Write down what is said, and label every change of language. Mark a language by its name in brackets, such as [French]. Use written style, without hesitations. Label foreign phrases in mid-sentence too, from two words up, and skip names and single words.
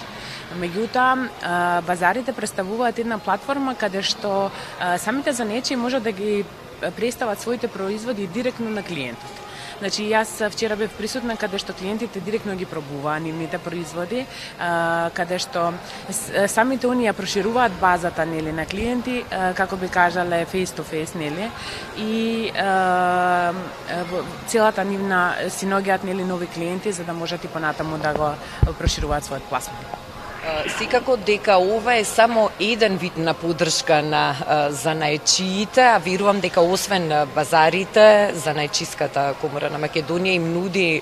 [Macedonian] Меѓутоа, базарите представуваат една платформа каде што самите занечи можат да ги представат своите производи директно на клиентот. Значи, јас вчера бев присутна каде што клиентите директно ги пробуваа нивните производи, каде што самите оние прошируваат базата нели на клиенти, како би кажале [English] face to face [Macedonian] нели, и целата нивна си наоѓаат нели нови клиенти за да можат и понатаму да го прошируваат својот пласман. Секако дека ова е само еден вид на поддршка на занаечиите, а верувам дека освен базарите, Занаечиската комора на Македонија им нуди